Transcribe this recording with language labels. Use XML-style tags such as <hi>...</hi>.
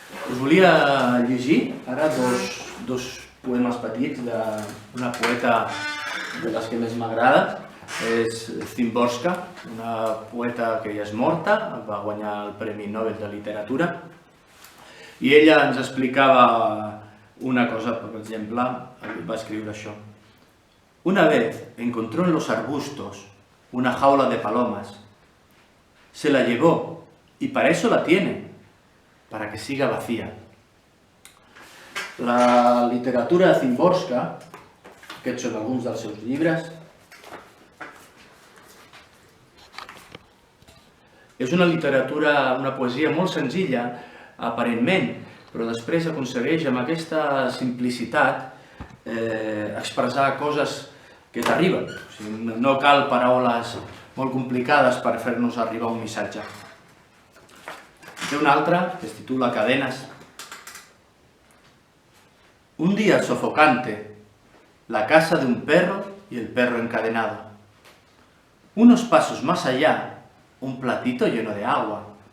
<ca>Us volia llegir ara dos poemes petits d'una poeta de les que més m'agrada, és Szymborska, una poeta que ja és morta, va guanyar el Premi Nobel de Literatura, i ella ens explicava una cosa, per exemple, va escriure això.</ca> <es>Una vez encontró en los arbustos una jaula de palomas. Se la llevó y para eso la tiene, para que siga vacía.</es> <ca>La literatura de Szymborska, aquests són alguns dels seus llibres, és una literatura, una poesia molt senzilla, aparentment, però després aconsegueix amb aquesta simplicitat expressar coses que t'arriben. O sigui, no cal paraules molt complicades per fer-nos arribar un missatge. Té una altra que es titula Cadenas.</ca> <es>Un día sofocante, la casa de un perro y el perro encadenado. Unos pasos más allá, un platito lleno de agua.</es>